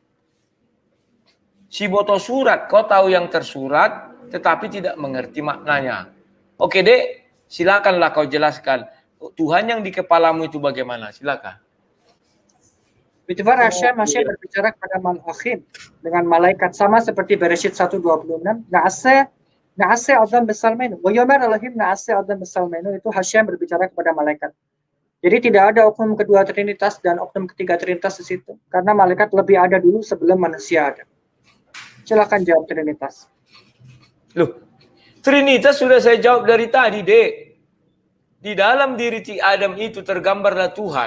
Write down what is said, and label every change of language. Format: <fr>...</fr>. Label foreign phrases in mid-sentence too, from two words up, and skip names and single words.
<id>Si boto surat, kau tahu yang tersurat, tetapi tidak mengerti maknanya. Oke dek, silakanlah kau jelaskan. Tuhan yang di kepalamu itu bagaimana? Silakan.</id> <he>בדבר השם</he> <id>berbicara kepada malakhim dengan malaikat sama seperti Bereshit 1:26.</id> <he>נעשה אדם בצלמנו ויאמר אלהים נעשה אדם בצלמנו,</he> <id>itu Hashem berbicara kepada malaikat. Jadi tidak ada oknum kedua Trinitas dan oknum ketiga Trinitas di situ. Karena malaikat lebih ada dulu sebelum manusia ada. Silakan jawab Trinitas. Loh, Trinitas sudah saya jawab dari tadi, Dek. Di dalam diri Adam itu tergambarlah Tuhan.</id>